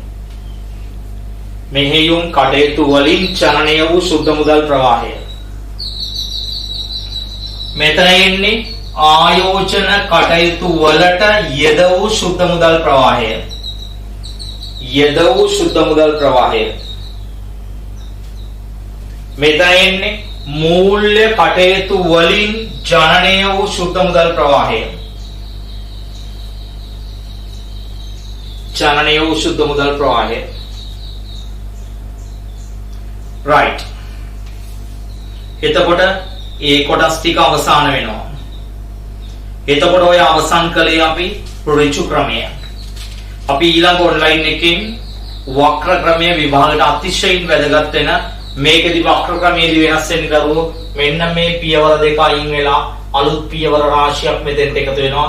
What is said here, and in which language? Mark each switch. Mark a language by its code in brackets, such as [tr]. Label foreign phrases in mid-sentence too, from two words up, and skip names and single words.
[si] මෙහෙයුම් කටයුතු වලින් ජනනය වූ සුද්ධ මුදල් ප්‍රවාහය. මෙතන එන්නේ ආයෝජන කටයුතු වලට යෙද වූ සුද්ධ මුදල් ප්‍රවාහය. යෙද වූ සුද්ධ මුදල් ප්‍රවාහය. මෙතන එන්නේ මූල්‍ය කටයුතු වලින් ජනනය වූ සුද්ධ මුදල් ප්‍රවාහය. ජනනය වූ සුද්ධ මුදල් ප්‍රවාහය. राइट. එතකොට ඒ කොටස් ටික අවසන් වෙනවා. එතකොට ඔය අවසන් කළේ අපි ඍජු ක්‍රමය. අපි ඊළඟ ඔන්ලයින් එකකින් වක්‍ර ක්‍රමය විභාගයට අතිශයින් වැදගත් වෙන මේකෙදි වක්‍ර ක්‍රමයේදී වෙනස් වෙන කරුව මෙන්න මේ පියවර දෙක අයින් වෙලා අලුත් පියවර රාශියක් මෙතෙන්ට එකතු වෙනවා.